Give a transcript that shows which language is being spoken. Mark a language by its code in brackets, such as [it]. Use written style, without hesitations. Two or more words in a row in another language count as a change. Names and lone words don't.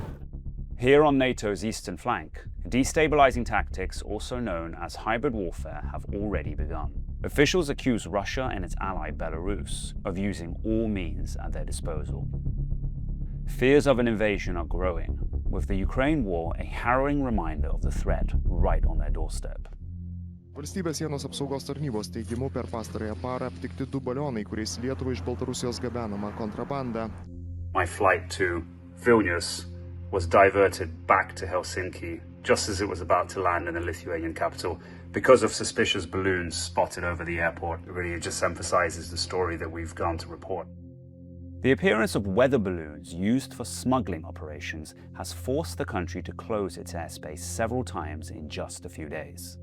[en] Here on NATO's eastern flank, destabilizing tactics, also known as hybrid warfare, have already begun. Officials accuse Russia and its ally Belarus of using all means at their disposal. Fears of an invasion are growing, with the Ukraine war a harrowing reminder of the threat right on their doorstep. [lt] Valstybės sienos apsaugos tarnybos teigimu per pastarąją parą aptikti 2 balionai, kuriais Lietuvai iš Baltarusijos gabenama kontrabanda. [en] My flight to Vilnius was diverted back to Helsinki just as it was about to land in the Lithuanian capital because of suspicious balloons spotted over the airport. It really just emphasizes the story that we've gone to report. The appearance of weather balloons used for smuggling operations has forced the country to close its airspace several times in just a few days.